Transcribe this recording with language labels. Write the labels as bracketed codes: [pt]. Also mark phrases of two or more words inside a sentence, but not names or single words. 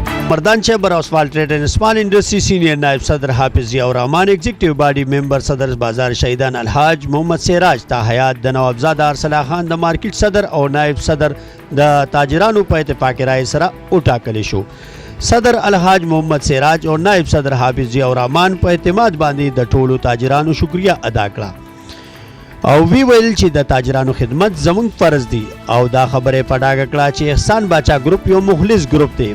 [ps] مردان چیمبر آف اسمال ٹریڈ اینڈ اسمال انڈسٹری سینئر نائب صدر حافظ ضیاء الرحمان ایگزیکٹو باڈی ممبر صدر بازار شهیدان الحاج محمد سراج تا حیات د نوابزاده ارسلا خان د مارکیټ صدر او نائب صدر د تاجرانو په اتفاق رائے سره وټاکل شو. صدر الحاج محمد سراج او نائب صدر حافظ ضیاء الرحمان په اعتماد باندې د ټولو تاجرانو شکریا ادا کړه او وی ویل چې د تاجرانو خدمت زموږ فرض دی او دا خبره په ډاګه کړه چې احسان باچا ګروپ یو مخلص ګروپ دی.